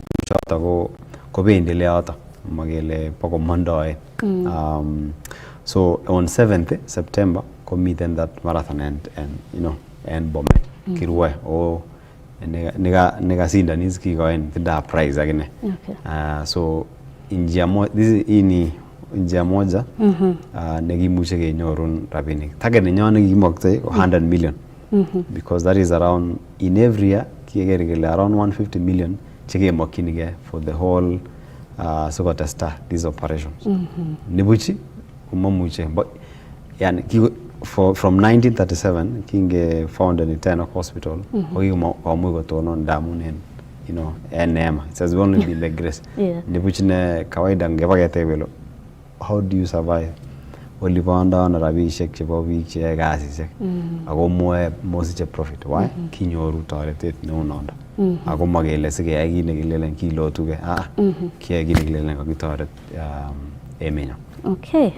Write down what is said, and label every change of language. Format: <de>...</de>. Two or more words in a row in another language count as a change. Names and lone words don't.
<kln>choto kobendi le yoto makele po komondoe.</kln> <en>So on 7th September komiten that marathon and Bomet</en> <kln>kirue o nega kikoen</kln> <en>the prize agine.</en> <kln>So</kln> <sw>njia moja</sw> <kln>negimuche kenyorun rabinik. Target nenyon nekikimokte</kln> <en>100 million because that is around in every year</en> <kln>kigere kele</kln> <en>around 150 million chekemokyinige for the whole sikotesta these operations.</en> <kln>Nibuchi kumamuche but yani</kln> <en>from 1937</en> <kln>kinge</kln> <en>founded in</en> <kln>Tenok Hospital kokimuch kotonon ndamun en neema.</kln> <en>It has only been the grace.</en> <kln>Nibuchi ne kawaida ngebaketebelo</kln> <en>how do you survive?</en> <kln>Oliponda na rabishek chebo biik che kasishek ako mosiche profit. Why? Kinyoru toretet neu nondo. Ako makele sikeyai kit nekilelen kilotuge. Kiyai kit nekilelen kakitoret emenyo.</kln> <en>Okay.</en>